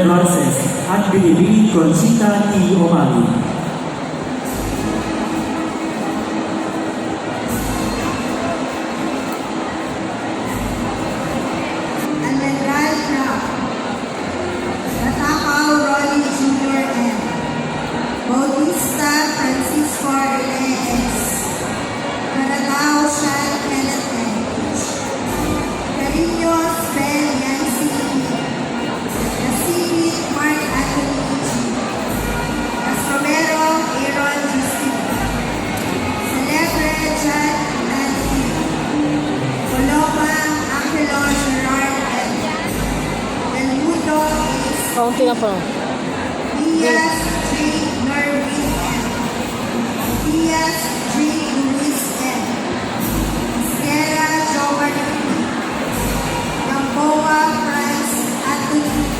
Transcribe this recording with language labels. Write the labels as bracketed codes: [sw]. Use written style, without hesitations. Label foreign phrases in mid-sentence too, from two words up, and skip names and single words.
[tl] Bronces at Binibini Conchita T. Omali. Almendral Crab, Natakaw Rolly Jr. M. Bautista Francisco Reyes, Caratao Sean Kenneth M. Cariños Ben Yancy E. Nasibit Mark Anthony G. Castromero Aaron Justin. Celebre John Nancy. Coloma Angelo Gerard M. Del Mundo Ace. Kaunti na po. Diaz J. Norwin M. Diaz J. Luis M. Sierra Jovan P. Gamboa Franz Anthony P.